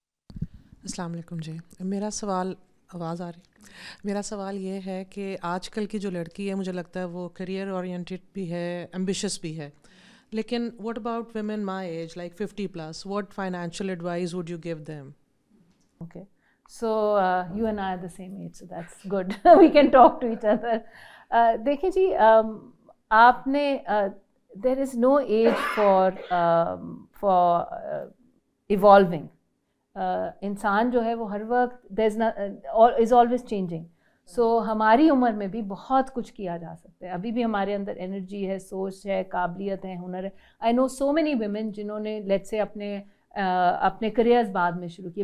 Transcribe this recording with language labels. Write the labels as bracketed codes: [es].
[ur] السلام علیکم جی. میرا سوال آواز آ رہی؟ میرا سوال یہ ہے کہ آج کل کی جو لڑکی ہے مجھے لگتا ہے وہ کریئر اورینٹیڈ بھی ہے, ایمبیشس بھی ہے, لیکن [en] What about women my age like 50+, what financial advice would you give them? Okay, so you and I are the same age, so that's good. We can talk to each other. [ur] دیکھیں جی, آپ نے [en] there is no age for evolving. [ur] انسان جو ہے وہ ہر وقت [en] is always changing. [ur] سو ہماری عمر میں بھی بہت کچھ کیا جا سکتا ہے. ابھی بھی ہمارے اندر انرجی ہے, سوچ ہے, قابلیت ہے, ہنر ہے. [en] I know so many women [ur] جنہوں نے لیٹ سے اپنے کریئرز بعد میں شروع کیے.